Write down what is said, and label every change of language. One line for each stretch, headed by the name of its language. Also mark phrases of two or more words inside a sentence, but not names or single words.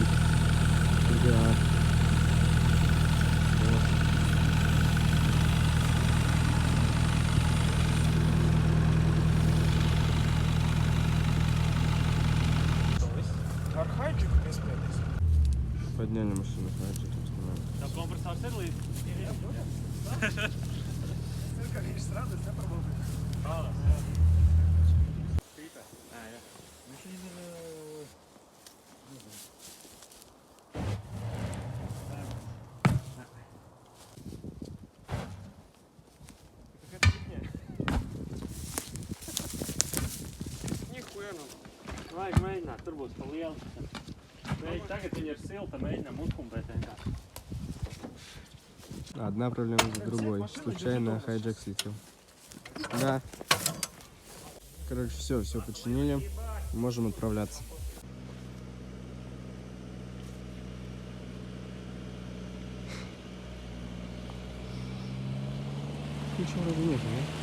Russian: Да. Вот. Архайджик iespējams. Подняли машину, хайджик установили.
Latvian: Tas kompresors ir līdzi? Jā, protams. Kā viņš strādā, es neprobaudīju. Pīpē? Jā. Viņš ir... Nihуя nav. Vajag mēģināt, tur būs pa lielu. Tagad viņi ir silta, mēģinām uzpumpēt vienkārši.
Russian: Одна проблема за другой. Случайно хайджек слетел. Да. Короче, все починили. Можем отправляться. Ничего вроде нет, да?